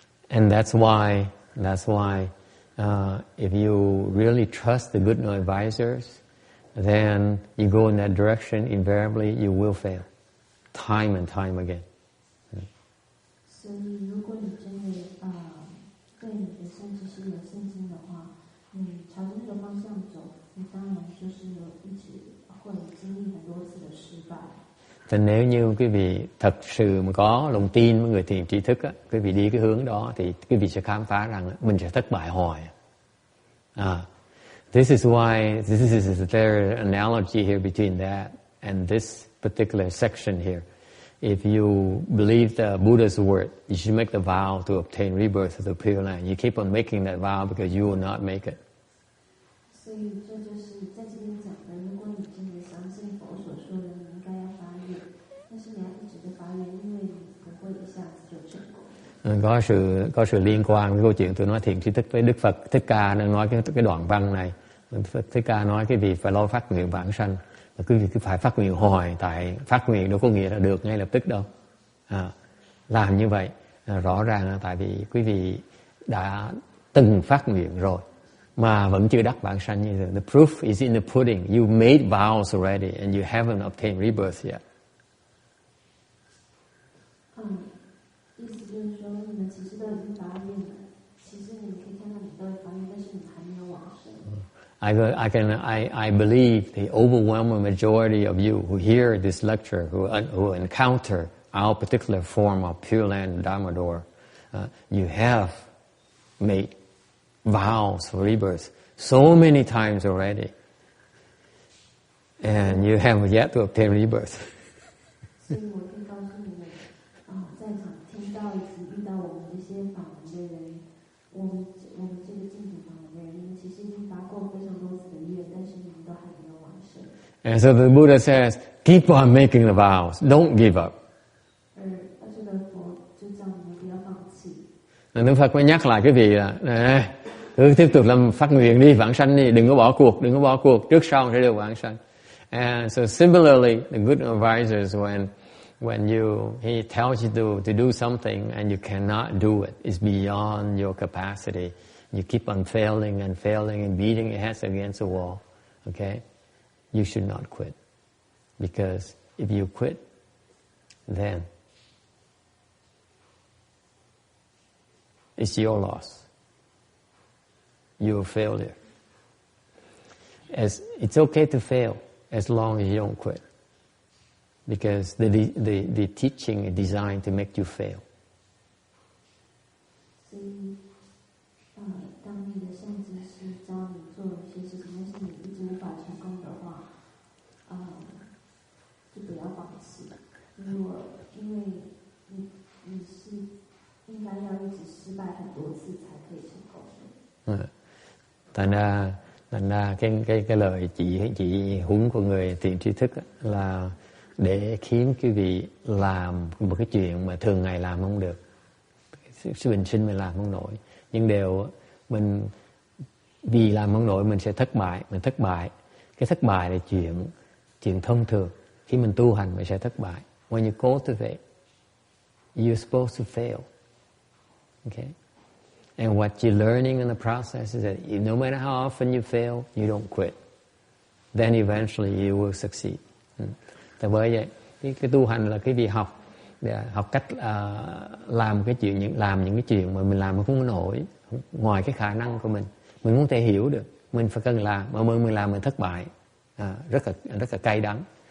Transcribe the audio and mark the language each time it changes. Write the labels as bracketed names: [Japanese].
[English] And that's why if you really trust the good no advisors, then you go in that direction, invariably you will fail, time and time again. [Chinese] 所以，如果你真的对你的善知识有信心的话，你朝着那个方向走，你当然就是一直会经历很多次的失败。 [Vietnamese] Thì nếu như quý vị thật sự mà có lòng tin với người thiền tri thức á, quý vị đi cái hướng đó thì quý vị sẽ khám phá rằng mình sẽ thất bại hoài. [English] This is why this is there analogy here between that and this particular section here. If you believe the Buddha's word, you should make the vow to obtain rebirth of the Pureland. You keep on making that vow because you will not make it. [Chinese] 所以这就是在这边讲的，如果你真的相信佛所说的，你应该要发愿，但是你要一直的发愿，因为你不会一下子就成功。 [Vietnamese] Có sự liên quan với câu chuyện tôi nói thiền tri thức với Đức Phật Thích Ca đang nói cái đoạn văn này. Thích Ca nói cái việc phải lo phát nguyện vãng sanh. Quý vị cứ phải phát nguyện hoài, tại phát nguyện đâu có nghĩa là được ngay lập tức đâu. Làm như vậy rõ ràng là tại vì quý vị đã từng phát nguyện rồi mà vẫn chưa đắc vãng sanh như thế. [English] The proof is in the pudding. You made vows already and you haven't obtained rebirth yet. [Chinese] 意思就是说，你们其实都已经发愿了，其实你可以看到你都会发愿，但是你还没有往生。 [English] I believe the overwhelming majority of you who hear this lecture, who encounter our particular form of Pureland Dharma door, you have made vows for rebirth so many times already, and you have yet to obtain rebirth. [Chinese] 所以我可以告诉你们，在场听到以及遇到我们这些法门的人，我们这个净土法门的人，你们其实已经发过非常多次的愿，但是你们都还没有完成。 [English] And so the Buddha says, keep on making the vows, don't give up. [Chinese] 而这个佛就叫你们不要放弃。 [Vietnamese] Đức Phật mới nhắc lại cái vị là cứ tiếp tục làm phát nguyện đi, vãng sanh đi, đừng có bỏ cuộc, trước sau sẽ được vãng sanh. [English] And so similarly, the good advisors, when he tells you to do something and you cannot do it, it's beyond your capacity. You keep on failing and beating your heads against the wall. Okay? You should not quit. Because if you quit, then it's your loss. You're a failure. It's okay to fail as long as you don't quit. Because the teaching is designed to make you fail. [Chinese] 所以，当你的善知识教你做一些事情，但是你一直无法成功的话，就不要放弃。因为你是应该要一直失败很多次才可以成功的。 [Vietnamese] Thành ra cái lời chỉ huấn của người thiền tri thức là để khiến quý vị làm một cái chuyện mà thường ngày làm không được, sự bình sinh mình làm không nổi, nhưng mình vì làm không nổi mình sẽ thất bại. Cái thất bại là chuyện thông thường. Khi mình tu hành mình sẽ thất bại. [English] When you cultivate, you're supposed to fail. Okay? And what you're learning in the process is that no matter how often you fail, you don't quit. Then eventually you will succeed. [Vietnamese] Tại bởi vậy, cái tu hành là cái việc học cách làm những cái chuyện mà mình làm mà không nổi, ngoài cái khả năng của mình không thể hiểu được, mình phải cần làm, mà mình làm mình thất bại, rất là cay đắng.